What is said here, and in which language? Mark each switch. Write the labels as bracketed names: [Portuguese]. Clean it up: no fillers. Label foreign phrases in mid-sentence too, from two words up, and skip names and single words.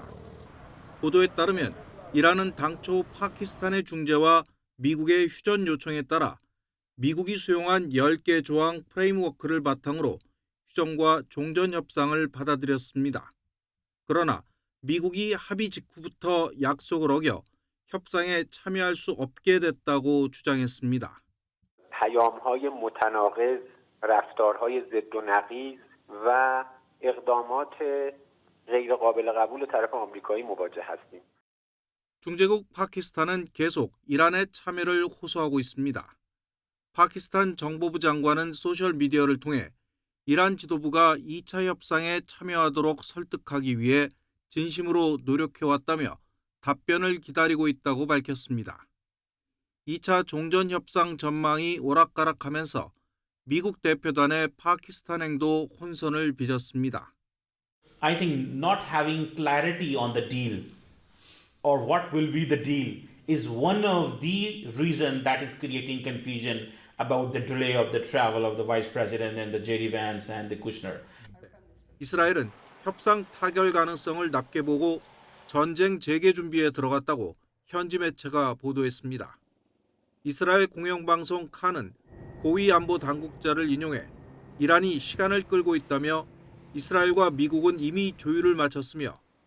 [Korean] 보도에 따르면 이란은 당초 파키스탄의 중재와 미국의 휴전 요청에 따라 미국이 수용한 10개 조항 프레임워크를 바탕으로 휴전과 종전 협상을 받아들였습니다. 그러나 미국이 합의 직후부터 약속을 어겨 협상에 참여할 수 없게 됐다고 주장했습니다. [Persian] پیام‌های متناقض، رفتارهای ضد و نقیض و اقدامات غیر قابل قبول طرف آمریکایی مواجه هستیم. [Korean] 중재국 파키스탄은 계속 이란의 참여를 호소하고 있습니다. 파키스탄 정보부 장관은 소셜미디어를 통해 이란 지도부가 2차 협상에 참여하도록 설득하기 위해 진심으로 노력해왔다며 답변을 기다리고 있다고 밝혔습니다. 2차 종전 협상 전망이 오락가락하면서 미국 대표단의 파키스탄 행도 혼선을 빚었습니다. [English] I think not having clarity on the deal or what will be the deal is one of the reasons that is creating confusion about the delay of the travel of the Vice President and the JD Vance and the Kushner. [Korean] 이스라엘은 협상 타결 가능성을 낮게 보고 전쟁 재개 준비에 들어갔다고 현지 매체가 보도했습니다. 이스라엘 공영방송 칸은 고위 안보 당국자를 인용해 이란이 시간을 끌고 있다며 이스라엘과 미국은 이미 조율을 마쳤으며